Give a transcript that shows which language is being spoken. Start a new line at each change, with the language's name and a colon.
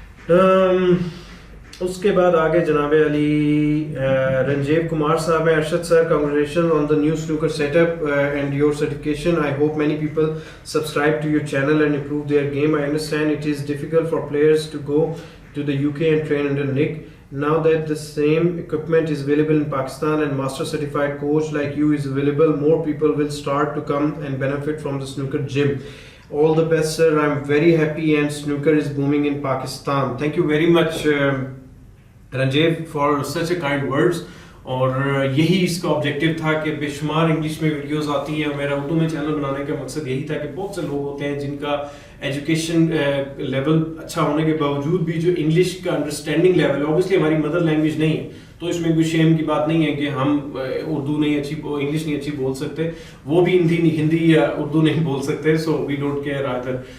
Urdu: اس کے بعد آگے جناب علی رنجیو کمار صاحب ہیں.
English: Arshad sir congratulation on the new snooker set up and your certification. I hope many people subscribe to your channel and improve their game. I understand it is difficult for players to go to the UK and train under Nick. Now that the same equipment is available in Pakistan and master certified coach like you is available, more people will start to come and benefit from the snooker gym. All the best sir, I'm very happy and snooker is booming in Pakistan. Thank you very much Ranjiv for such a kind words.
Urdu: اور یہی اس کا objective تھا کہ بے شمار English میں videos آتی ہیں. میرا اردو میں چینل بنانے کا مقصد یہی تھا کہ بہت سے لوگ ہوتے ہیں جن کا ایجوکیشن لیول اچھا ہونے کے باوجود بھی جو انگلش کا انڈرسٹینڈنگ لیول ہے, اوبیسلی ہماری مدر لینگویج نہیں ہے, تو اس میں کوئی شیم کی بات نہیں ہے کہ ہم اردو نہیں اچھی انگلش نہیں اچھی بول سکتے, وہ بھی ہندی یا اردو نہیں بول سکتے, سو وی ڈونٹ کیئر آئدر.